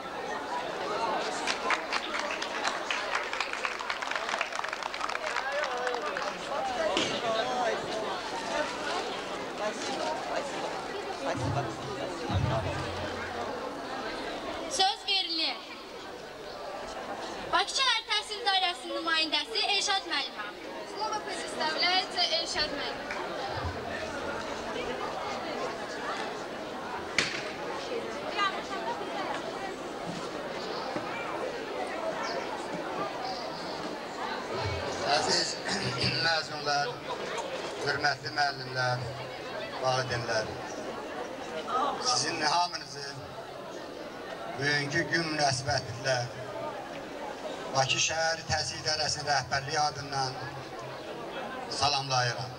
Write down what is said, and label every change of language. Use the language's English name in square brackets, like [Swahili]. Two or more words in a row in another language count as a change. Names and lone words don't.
[Azerbaijani] Söz verilir. Bakı Şəhər Təhsil İdarəsinin nümayəndəsi Elşad müəllimə. [Russian] Слово предоставляется Эльшад müəllimə. [Azerbaijani] Əziz məzunlar, hörmətli müəllimlər, valideynlər, sizin hamınızı bugünkü gün münasibətilə Bakı Şəhər Təhsil İdarəsinin rəhbərliyi adından salamlayıram.